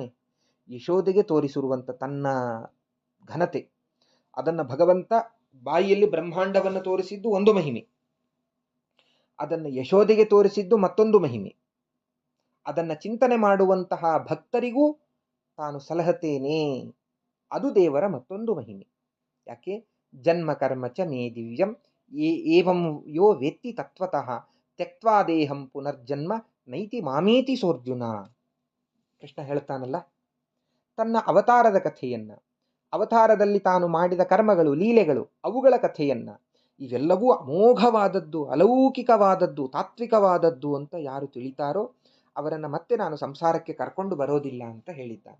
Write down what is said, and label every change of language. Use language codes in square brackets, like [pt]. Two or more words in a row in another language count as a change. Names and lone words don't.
[kn] ಯಶೋದೆಗೆ ತೋರಿಸಿರುವಂಥ ತನ್ನ ಘನತೆ, ಅದನ್ನು ಭಗವಂತ ಬಾಯಿಯಲ್ಲಿ ಬ್ರಹ್ಮಾಂಡವನ್ನು ತೋರಿಸಿದ್ದು ಒಂದು ಮಹಿಮೆ, ಅದನ್ನು ಯಶೋದೆಗೆ ತೋರಿಸಿದ್ದು ಮತ್ತೊಂದು ಮಹಿಮೆ. ಅದನ್ನು ಚಿಂತನೆ ಮಾಡುವಂತಹ ಭಕ್ತರಿಗೂ ತಾನು ಸಲಹತೇನೆ, ಅದು ದೇವರ ಮತ್ತೊಂದು ಮಹಿಮೆ. ಯಾಕೆ? [sa] ಜನ್ಮ ಕರ್ಮ ಚ ಮೇ ದಿವ್ಯಂ ಏವಂ ಯೋ ವೇತ್ತಿ ತತ್ವತಃ ತ್ಯಕ್ವಾ ದೇಹಂ ಪುನರ್ಜನ್ಮ ನೈತಿ ಮಾಮೇತಿ ಸೋರ್ಜುನ. [kn] ಕೃಷ್ಣ ಹೇಳ್ತಾನಲ್ಲ, ತನ್ನ ಅವತಾರದ ಕಥೆಯನ್ನ, ಅವತಾರದಲ್ಲಿ ತಾನು ಮಾಡಿದ ಕರ್ಮಗಳು, ಲೀಲೆಗಳು, ಅವುಗಳ ಕಥೆಯನ್ನ, ಇವೆಲ್ಲವೂ ಅಮೋಘವಾದದ್ದು, ಅಲೌಕಿಕವಾದದ್ದು, ತಾತ್ವಿಕವಾದದ್ದು ಅಂತ ಯಾರು ತಿಳಿತಾರೋ ಅವರನ್ನು ಮತ್ತೆ ನಾನು ಸಂಸಾರಕ್ಕೆ ಕರ್ಕೊಂಡು ಬರೋದಿಲ್ಲ ಅಂತ ಹೇಳಿದ್ದಾನೆ.